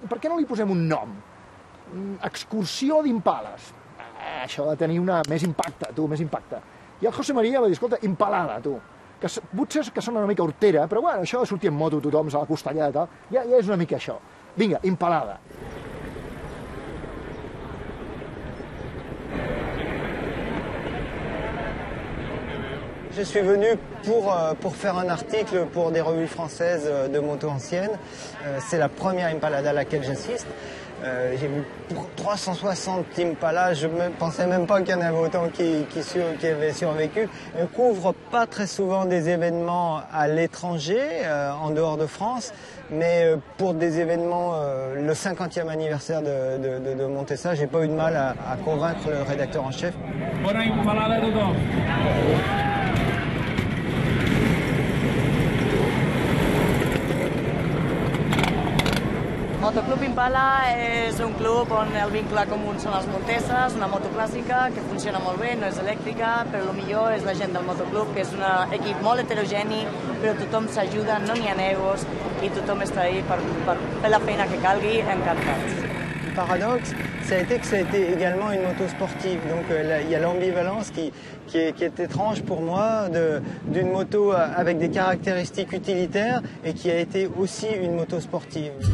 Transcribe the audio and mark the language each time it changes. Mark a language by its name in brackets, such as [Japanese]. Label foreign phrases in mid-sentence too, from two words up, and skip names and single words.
[Catalan] Per què no li posem un nom? Excursió d'Impales. Això ha de tenir més impacte, més impacte. I el José María va dir, escolta, Impalada, que potser que sona una mica hortera, però bueno, això de sortir en moto tothom a la costellada i tal, ja és una mica això. Vinga, Impalada. [French] Je suis venu pour faire un article pour des revues françaises de motos anciennes. C'est la première Impalada à laquelle j'assiste. J'ai vu 360 Impala, je ne pensais même pas qu'il y en avait autant qui avaient survécu. On ne couvre pas très souvent des événements à l'étranger, en dehors de France, mais pour des événements, le 50e anniversaire de Montesa, j'ai pas eu de mal à convaincre le rédacteur en chef. [Catalan] Bona Impalada a tothom! Motoclub Impala és un club on el vincle comú són les Monteses, una moto clàssica que funciona molt bé, no és elèctrica, però el millor és la gent del motoclub, que és un equip molt heterogeni, però tothom s'ajuda, no n'hi ha egos i tothom està ahí per fer la feina que calgui, encantats. [French] Le paradoxe, ça a été que ça a été également une moto sportive. Donc il y a l'ambivalence qui est étrange pour moi d'une moto avec des caractéristiques utilitaires et qui a été aussi une moto sportive.